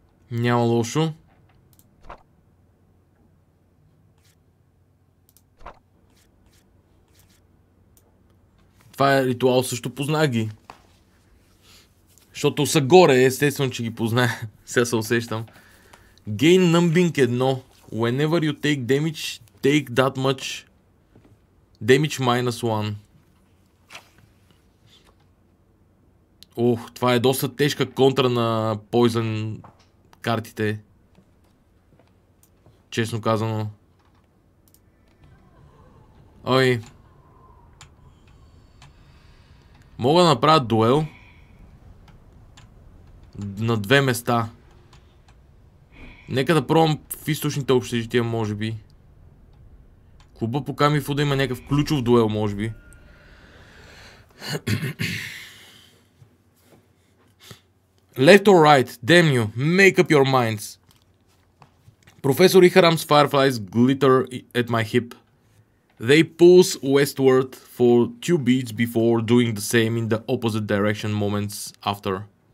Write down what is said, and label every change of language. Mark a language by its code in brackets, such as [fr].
[bg] Няма лошо. Това е ритуал, също познах ги. Защото са горе, естествено, че ги познае. Сега се усещам. Gain Numbing 1. [en] Whenever you take damage, take that much damage -1. [bg] Това е доста тежка контра на Poison картите. Честно казано. Ой. Мога да направя дуел на две места. Нека да пробвам в източните общежития, може би. Клуба по Камифуда има някакъв ключов дуел, може би. [en] Left or right, damn you, make up your minds. Professor Iharam's fireflies glitter at my hip. They pulse westward for 2 beats before doing the same in the opposite direction moments after.